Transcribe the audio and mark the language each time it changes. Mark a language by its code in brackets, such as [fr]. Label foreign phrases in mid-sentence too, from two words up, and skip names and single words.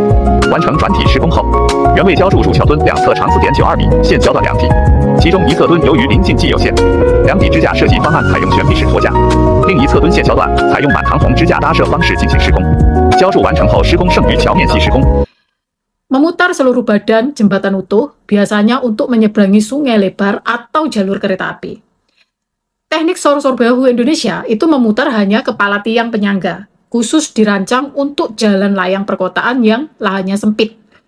[zh] 完成转体施工后，原位浇筑主桥墩两侧长 4.92 米，现浇断2底，其中一侧墩由于临近既有线，2底支架设计方案采用悬臂式托架，另一侧墩现浇断，采用满堂红支架搭设方式进行施工。浇筑完成后，施工剩余桥面系施工。 [id] Memutar seluruh badan jembatan utuh, biasanya untuk menyeberangi sungai lebar atau jalur kereta api. Teknik sosrobahu Indonesia itu memutar hanya kepala tiang penyangga, khusus dirancang untuk jalan layang perkotaan yang lahannya sempit.